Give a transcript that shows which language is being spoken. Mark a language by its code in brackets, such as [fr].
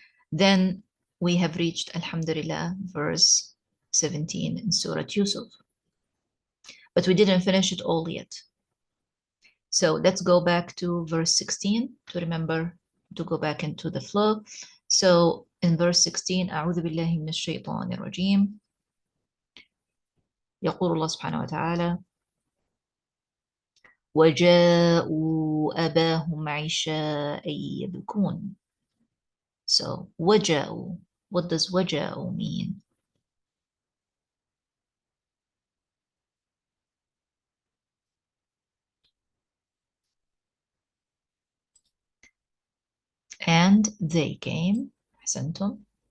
[en] Then we have reached, Alhamdulillah, verse 17 in Surat Yusuf. But we didn't finish it all yet. So let's go back to verse 16 to remember to go back into the flow. So in verse 16, [ar] أعوذ بالله من الشيطان الرجيم. يقول الله سبحانه وتعالى وجاءوا أباهم عشاء يبكون. [en] So وجاءوا, what does وجاءوا mean? And they came. أحسنتم.